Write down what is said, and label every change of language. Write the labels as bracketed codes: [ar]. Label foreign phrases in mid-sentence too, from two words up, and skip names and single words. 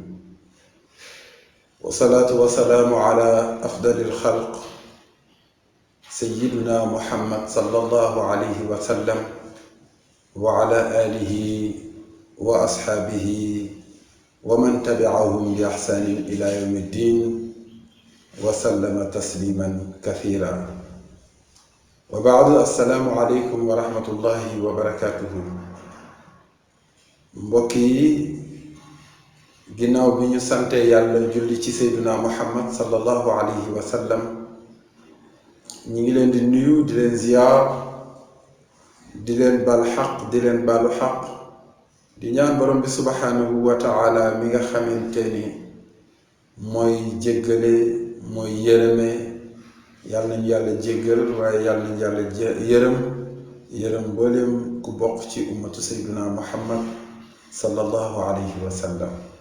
[ar] والصلاة والسلام على أفضل الخلق سيدنا محمد صلى الله عليه وسلم وعلى آله وأصحابه ومن تبعهم بإحسان إلى يوم الدين وسلم تسليما كثيرا. وبعد السلام عليكم ورحمة الله وبركاته. [wo] mbokki ginnaaw bi ñu sante yàlla julli ci seyduna muhammad [ar] صلى الله عليه وسلم, [wo] ñi ngi leen di nuyu di leen ziyaar di leen bal xaq di leen balu xaq di ñaan borom bi [ar] سبحانه وتعالى [wo] mi nga xamante ni mooy jéggale mooy yërëme yàlla nañu yàlla jéggal waaye yàlla nañu yàlla yërëm mbooleem ku bokk ci [ar] أمة سيدنا محمد صلى الله عليه وسلم.